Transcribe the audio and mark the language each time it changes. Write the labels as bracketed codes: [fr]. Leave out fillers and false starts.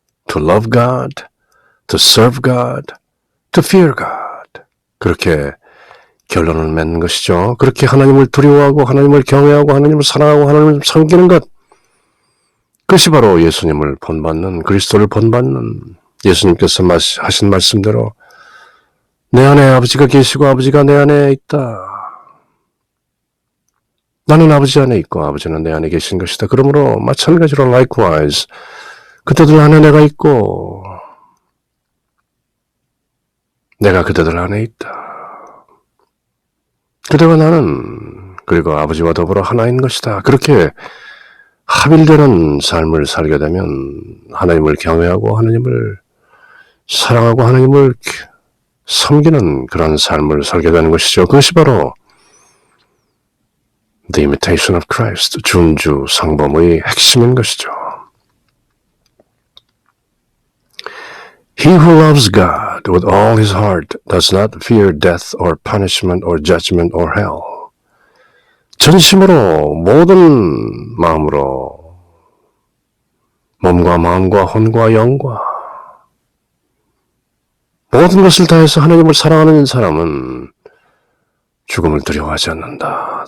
[en] to love God, to serve God, to fear God. [ko] 그렇게 결론을 맺는 것이죠. 그렇게 하나님을 두려워하고 하나님을 경외하고 하나님을 사랑하고 하나님을 섬기는 것. 그것이 바로 예수님을 본받는, 그리스도를 본받는, 예수님께서 하신 말씀대로 내 안에 아버지가 계시고 아버지가 내 안에 있다. 나는 아버지 안에 있고 아버지는 내 안에 계신 것이다. 그러므로 마찬가지로 likewise 그들들 안에 내가 있고 내가 그들들 안에 있다. 그대와 나는 그리고 아버지와 더불어 하나인 것이다. 그렇게 합일되는 삶을 살게 되면 하나님을 경외하고 하나님을 사랑하고 하나님을 섬기는 그런 삶을 살게 되는 것이죠. 그것이 바로 The imitation of Christ, 준주 상범의 핵심인 것이죠. [en] He who loves God with all his heart does not fear death or punishment or judgment or hell. [ko] 전심으로 모든 마음으로 몸과 마음과 혼과 영과 모든 것을 다해서 하나님을 사랑하는 사람은 죽음을 두려워하지 않는다.